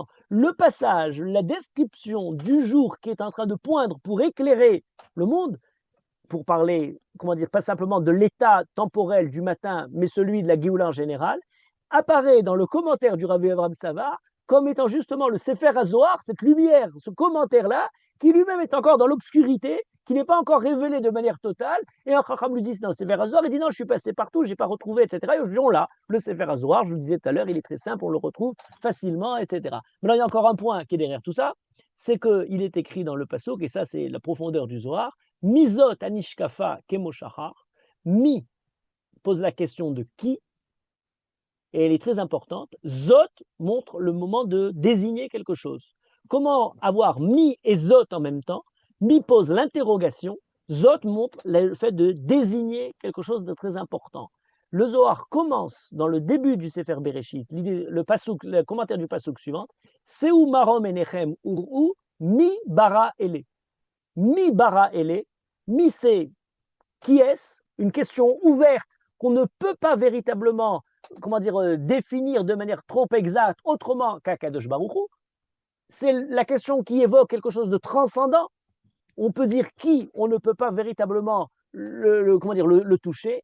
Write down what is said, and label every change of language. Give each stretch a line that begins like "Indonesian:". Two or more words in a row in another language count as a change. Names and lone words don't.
French: Le passage, la description du jour qui est en train de poindre pour éclairer le monde, pour parler, comment dire, pas simplement de l'état temporel du matin, mais celui de la Géoula en général, apparaît dans le commentaire du Rabbi Avraham Savar comme étant justement le Sefer HaZohar, cette lumière, ce commentaire-là, qui lui-même est encore dans l'obscurité, qui n'est pas encore révélé de manière totale, et un Chacham lui dit, non, Sefer HaZohar, il dit, non, je suis passé partout, je n'ai pas retrouvé, etc. Et aujourd'hui, on l'a, le Sefer HaZohar, je vous le disais tout à l'heure, il est très simple, on le retrouve facilement, etc. Maintenant, il y a encore un point qui est derrière tout ça, c'est qu'il est écrit dans le Passouk, et ça, c'est la profondeur du Zohar,
Hebrew: מי זאת הנשקפה כמו שחר,
French: mi pose la question de qui, et elle est très importante. Zot montre le moment de désigner quelque chose. Comment avoir mi et zot en même temps? Mi pose l'interrogation, zot montre le fait de désigner quelque chose de très important. Le Zohar commence dans le début du Sefer Bereshit, le commentaire du pasuk suivant,
Hebrew: שאו מרום עיניכם וראו, מי ברא אלה. מי ברא אלה,
French: mi c'est qui est-ce? Une question ouverte qu'on ne peut pas véritablement, comment dire, définir de manière trop exacte autrement qu'
Hebrew: הקדוש ברוך הוא.
French: C'est la question qui évoque quelque chose de transcendant. On peut dire qui, on ne peut pas véritablement comment dire, le toucher.